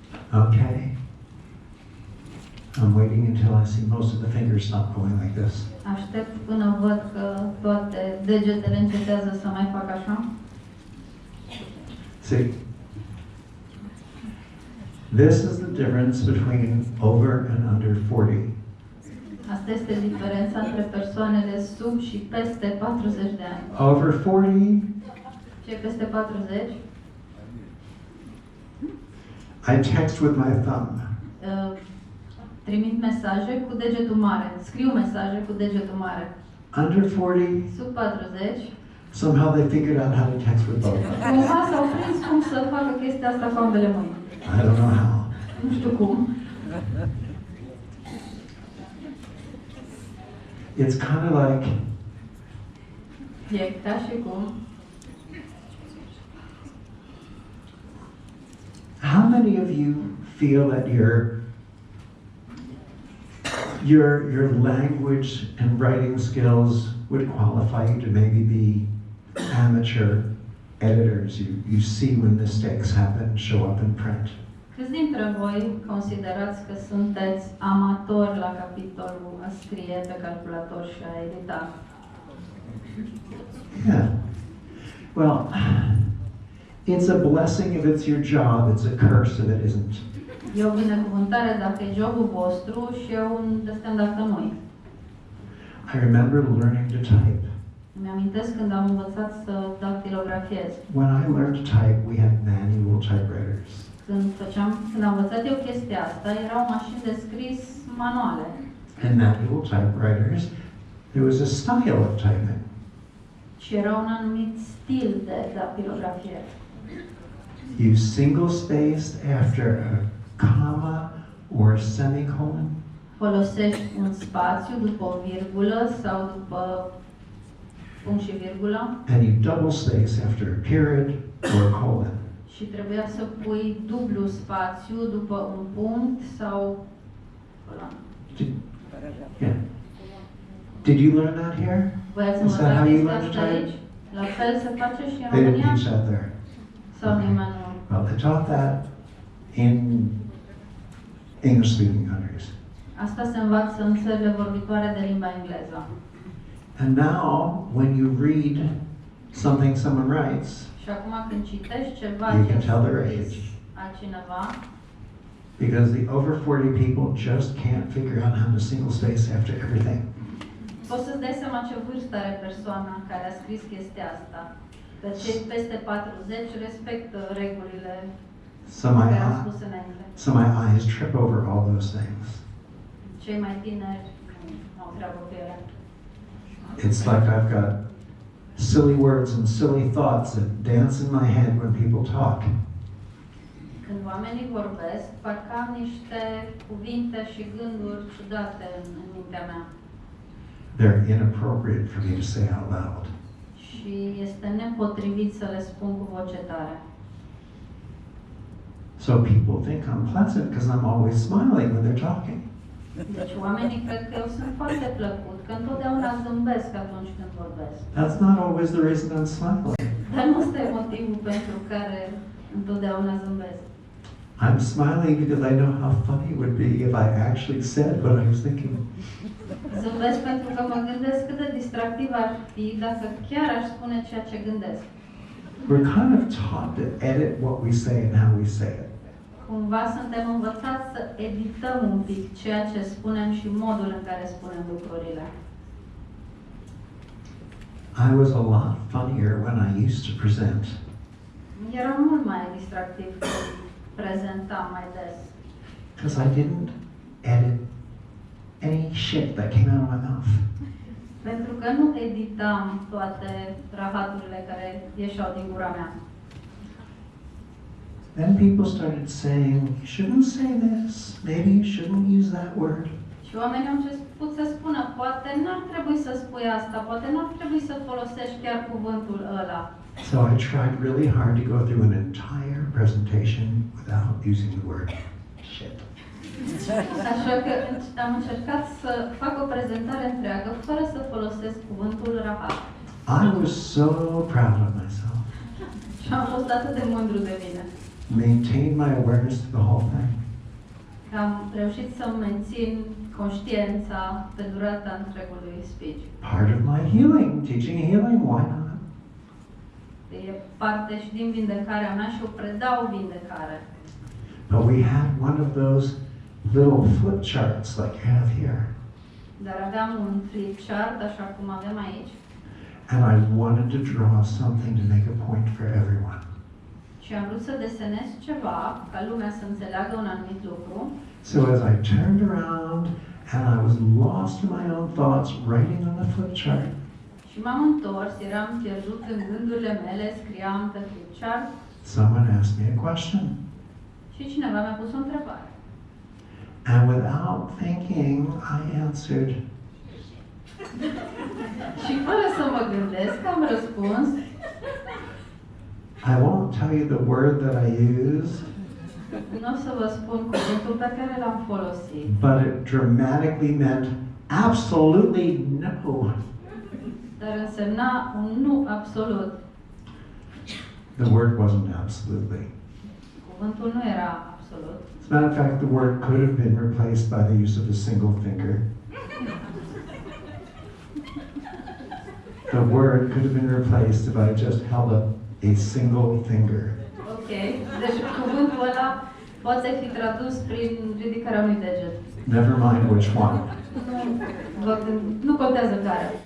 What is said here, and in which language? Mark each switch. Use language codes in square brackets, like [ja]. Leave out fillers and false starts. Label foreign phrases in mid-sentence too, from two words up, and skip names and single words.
[en] Okay. I'm waiting until I see most of the fingers stop going like this. [ro] Aștept până văd că toate degetele încetează să mai fac așa. [en] See? This is the difference between over and under 40. [ro] Asta este diferența între persoanele sub și peste 40 de ani. [en] Over 40, [ro] Cei peste 40 [en] I text with my thumb. [ro] Trimit mesaje cu degetul mare. Scriu mesaje cu degetul mare. [en] Under 40, [ro] Sub 40 [en] somehow they figured out how to text with both. [ro] cumva s-au prins cum să facă chestia asta cu ambele mâini. [en] I don't know how. [ro] Nu știu cum. [en] It's kind of like [ro] E ca și cum. [en] how many of you feel that your language and writing skills would qualify you to maybe be amateur editors? You see when mistakes happen, show up in print. [ro] Câți dintre voi considerați că sunteți amatori la capitolul a scrie pe calculator și a edita? [en] Yeah. Well, it's a blessing if it's your job, it's a curse if it isn't. [ro] E o binecuvântare dacă e jobul vostru și e un destin dacă nu-i. [en] I remember learning to type. [ro] Mi-amintesc când am învățat să dactilografiez. [en] When I learned to type, we had manual typewriters. [ro] Când am învățat eu chestia asta, erau mașini de scris manuale. [en] And manual typewriters, there was a style of typing. [ro] Și era un anumit stil de dactilografiere. [en] You single-spaced after a comma or a semicolon. [ro] Folosești un spațiu după o virgulă sau după punct și virgulă. [en] And you double-space after a period or a colon. [ro] Și trebuia să pui dublu spațiu după un punct sau coloană. [en] Yeah. Did you learn that here? [ro] Voi ați [en] Is that [ro] învățat [en] how you [ro] chestia [en] learn to [ro] asta [en] type? [ro] aici? La fel se face și în [en] They didn't [ro] România? [en] teach that there. [ro] Sau nimeni nu? [en] Well, they taught that in English-speaking countries. [ro] Asta se învață în țările vorbitoare de limba engleză. [en] And now, when you read something someone writes, [ro] Și acum când citești ceva [en] you [ro] ce [en] can tell [ro] a [en] their [ro] scris [en] age. [ro] altcineva, [en] Because the over 40 people just can't figure out how to single space after everything. [ro] poți să-ți dai seama ce vârstă are persoana care a scris chestia asta. Că cei peste 40 respectă regulile care am spus înainte. [en] So my eyes trip over all those things. [ro] Cei mai tineri nu au treabă cu ele. [en] It's like I've got silly words and silly thoughts that dance in my head when people talk. [ro] Când oamenii vorbesc, parcă am niște cuvinte și gânduri ciudate în mintea mea. [en] They're inappropriate for me to say out loud. [ro] Și este nepotrivit să le spun cu voce tare. [en] So people think I'm pleasant because I'm always smiling when they're talking. [ro] Deci oamenii cred că eu sunt foarte plăcut, că întotdeauna zâmbesc atunci când vorbesc. [en] That's not always the reason I'm smiling. [ro] Dar nu ăsta e motivul pentru care întotdeauna zâmbesc. [en] I'm smiling because I know how funny it would be if I actually said what I was thinking. [ro] Zâmbesc pentru că mă gândesc cât de distractiv ar fi dacă chiar aș spune ceea ce gândesc. [en] We're kind of taught to edit what we say and how we say it. [ro] Cumva suntem învățați să edităm un pic ceea ce spunem și modul în care spunem lucrurile. [en] I was a lot funnier when I used to present. [ro] Era mult mai distractiv când prezentam mai des. [en] Because I didn't edit any shit that came out of my mouth. [ro] Pentru că nu editam toate rahaturile care ieșeau din gura mea. [en] Then people started saying, you shouldn't say this, maybe you shouldn't use that word. [ro] Și oamenii au început să spună, poate n-ar trebui să spui asta, poate n-ar trebui să folosești chiar cuvântul ăla. [en] So I tried really hard to go through an entire presentation without using the word shit. [ro] Așa că am încercat să fac o prezentare întreagă fără să folosesc cuvântul rahat. [en] I was so proud of myself. [ro] Și am fost atât de mândru de mine. [en] maintained my awareness to the whole thing. [ro] Am reușit să mențin conștiința pe durata întregului speech. [en] Part of my healing, teaching healing, why not? [ro] E parte și din vindecarea mea și eu predau vindecare. [en] But we had one of those little flip charts like you have here. [ro] Dar aveam un [en] flip chart, [ro] așa cum avem aici. [en] And I wanted to draw something to make a point for everyone. [ro] Și am vrut să desenez ceva, ca lumea să înțeleagă un anumit lucru. [en] So as I turned around and I was lost in my own thoughts, writing on the flip chart, [ro] Și m-am întors, eram pierdut în gândurile mele, scriam pe [en] flip chart someone asked me a question. [ro] și cineva mi-a pus o întrebare. [en] And without thinking, I answered. [ro] Și fără să mă gândesc, am răspuns. [en] I won't tell you the word that I used, [ro] Nu o să vă spun cuvântul pe care l-am folosit, [en] but it dramatically meant absolutely no. [ro] dar însemna un nu absolut. [en] The word wasn't absolutely. [ro] Cuvântul nu era absolut. [en] As a matter of fact, the word could have been replaced by the use of a single finger. The word could have been replaced if I just held up a single finger. [ro] Ok, deci cuvântul ăla poate fi tradus prin ridicarea unui deget. [en] Never mind which one. [ro] Nu contează care.